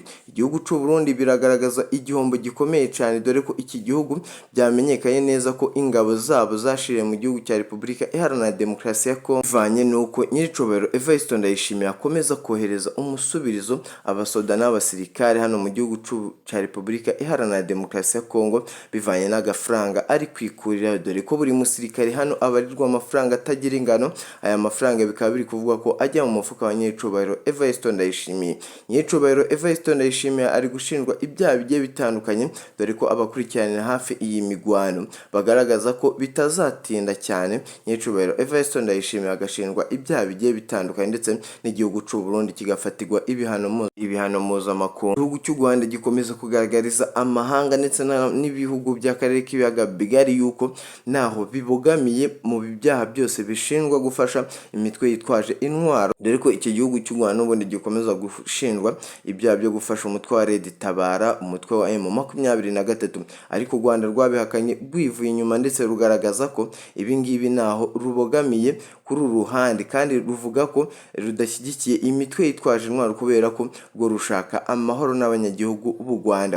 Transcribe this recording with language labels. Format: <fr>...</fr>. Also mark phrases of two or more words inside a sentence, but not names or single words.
<rw>Igihugu cy'u Burundi biragaragaza igihombo gikomeye cyane, dore ko iki gihugu byamenyekanye neza ko ingabo zabo zashiriye mu gihugu cya Repubulika Iharanira Demokarasi ya Kongo, bivanye nuko Nyiricubahiro Evariste Ndayishimiye akomeza kohereza umusubirizo abasoda n'abasirikare hano mu gihugu cya Repubulika Iharanira Demokarasi ya Kongo, bivanye n'agafaranga ari kwikurira, dore ko buri musirikare hano abarirwa amafaranga atagira ingano. Aya mafaranga bikaba biri kuvuga ko ajya mu mufuka wa Nyiricubahiro Evariste Ndayishimiye. Nyiricubahiro Evariste Ndayishimiye ari gushinjwa ibyaha bigiye bitandukanye, dore ko abakurikiranira hafi iyi migwano bagaragaza ko bitazatinda cyane Nyiricubahiro Evariste Ndayishimiye agashinjwa ibyaha bigiye bitandukanye ndetse n'igihugu cy'u Burundi kigafatirwa ibihano mpuzamakungu. Igihugu cy'u Rwanda gikomeza kugaragariza amahanga ndetse n'ibihugu by'akarere k'ibiyaga bigari yuko naho bibogamiye mu byaha byose bishinjwa gufasha imitwe yitwaje intwaro, dore ko iki gihugu cy'u Rwanda n'ubundi gikomeza gushinjwa ibyaha byo gufasha umutwe wa Red Tabara, umutwe wa M23, ariko u Rwanda rwabihakanye rwivuye inyuma ndetse rugaragaza ko ibi ngibi naho rubogamiye kuri uru ruhande, kandi ruvuga ko rudashyigikiye imitwe yitwaje intwaro kubera ko rwo rushaka amahoro n'abanyagihugu b'u Rwanda.</rw>